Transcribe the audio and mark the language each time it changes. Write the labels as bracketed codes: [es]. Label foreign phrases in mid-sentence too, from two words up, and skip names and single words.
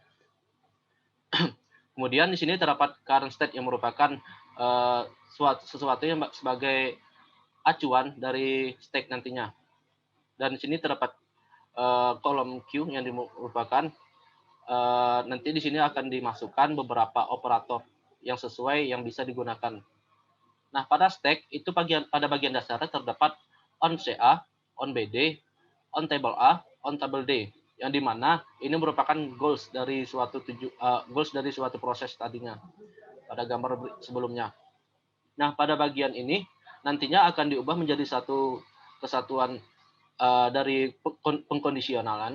[id] Kemudian di sini terdapat [en] current state [id] yang merupakan sesuatu yang sebagai acuan dari stack nantinya. Dan di sini terdapat kolom Q yang merupakan nanti di sini akan dimasukkan beberapa operator yang sesuai yang bisa digunakan. Nah, pada stack itu pada bagian dasarnya terdapat [en] on CA, on BD, on table A, on table D, [id] yang dimana ini merupakan goals dari suatu proses tadinya pada gambar sebelumnya. Nah, pada bagian ini nantinya akan diubah menjadi satu kesatuan dari pengkondisionalan.